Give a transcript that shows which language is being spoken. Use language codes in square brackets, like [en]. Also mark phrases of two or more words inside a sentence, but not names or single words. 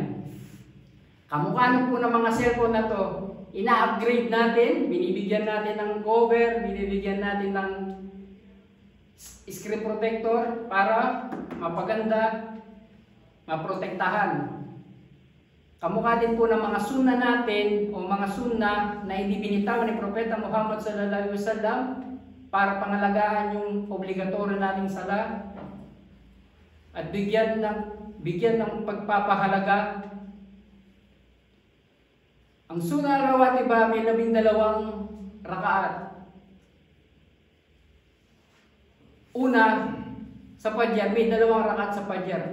[tl] Kamukha po ng mga cellphone na to, ina-upgrade natin, binibigyan natin ng cover, binibigyan natin ng [en] screen protector [tl] para mapaganda, maprotektahan. Kamukha din po ng mga sunna natin o mga sunna na hindi binitawan ni Propeta Muhammad [ar] صلى الله عليه وسلم [tl] para pangalagaan yung obligatory nating sala at bigyan ng pagpapahalaga. Ang [ar] سنة راتبة [tl] may 12 rakaat. Una, sa Fajr, may 2 rakaat sa Fajr.